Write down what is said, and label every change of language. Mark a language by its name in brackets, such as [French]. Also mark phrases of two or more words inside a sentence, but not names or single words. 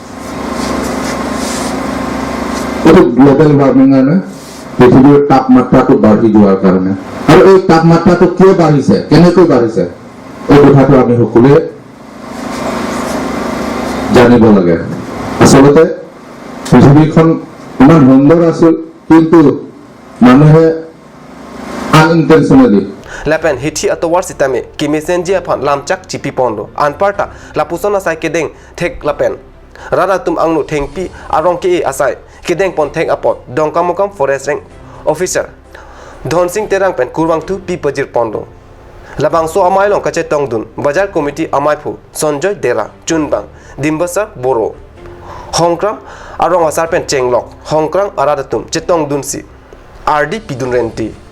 [Assamese] এইটো [English] global warming [Assamese] মানে পৃথিৱীৰ তাপমাত্ৰাটো বাঢ়ি যোৱাৰ কাৰণে আৰু এই তাপমাত্ৰাটো কিয় বাঢ়িছে কেনেকৈ বাঢ়িছে এই কথাটো আমি সকলোৱে জানিব লাগে আচলতে পৃথিৱীখন ইমান সুন্দৰ আছিল কিন্তু মানুহে unintentionally [Karbi] Lapen Hiti Atowar Sitame Kimesenji Aphan Lamchak Chipi Pondo Anparta Lapusona Sai Kedeng Thek Lapen Radatum Angnu Thengpi Arong Ki Asai Kedeng Pon Theng Apot Dongkamukam [English] Forest Rank Officer [Karbi] Don Singh Terang Pen Kurwang Tu Pi Pajir Pondo Labang So Amai Long Kache Tongdun Bajar Committee Amai Phu Sonjoy Dera Chunbang Dimbasar Boro Hongkram Arong Asar Pen Chenglok Hongkrang Aradatum Chetong Dunsi RD Pidun Renti